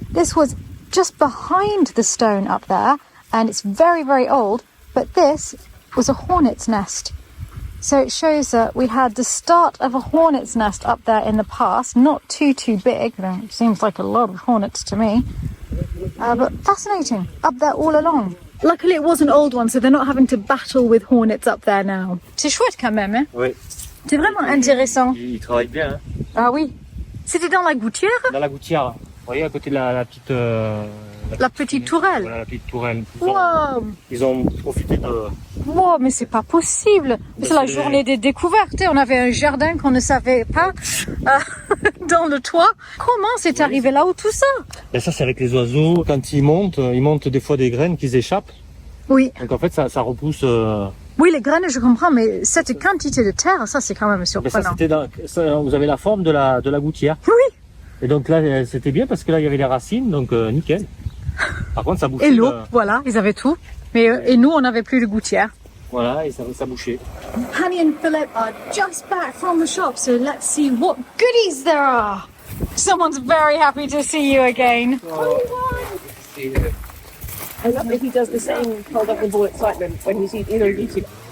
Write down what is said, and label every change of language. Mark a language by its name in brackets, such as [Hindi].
[English] This was just behind the stone up there, and it's very, very old, but this was a hornet's nest. So it shows that we had the start of a hornet's nest up there in the past, not too big. It seems like a lot of hornets to me, but fascinating, up there all along. Luckily it was an old one, so they're not having to battle with hornets up there now. [French] C'est chouette quand même, hein? Oui. C'est vraiment intéressant. Il travaille bien. Hein. Ah oui. C'était dans la gouttière? Dans la gouttière. Vous voyez à côté de la petite... La petite tourelle. Voilà, la petite tourelle. Wow. Ils ont profité de... Wow, mais c'est pas possible. C'est la journée des découvertes. On avait un jardin qu'on ne savait pas dans le toit. Comment c'est arrivé là-haut tout ça? Et ça, c'est avec les oiseaux. Quand ils montent des fois des graines qui échappent. Oui. Donc en fait, ça repousse... Oui, les graines, je comprends, mais cette quantité de terre, ça, c'est quand même surprenant. Vous avez la forme de la gouttière. Oui. Et donc là, c'était bien parce que là, il y avait les racines, donc nickel. Par contre, ça bouchait. Et l'eau, voilà, ils avaient tout. Mais et nous, on n'avait plus de gouttière. Voilà, et ça bouchait. [English] Hanny and Philip are just back from the shop, so let's see what goodies there are. Someone's very happy to see you again. I love that he does the same hold-up-the-ball excitement when he sees either YouTube.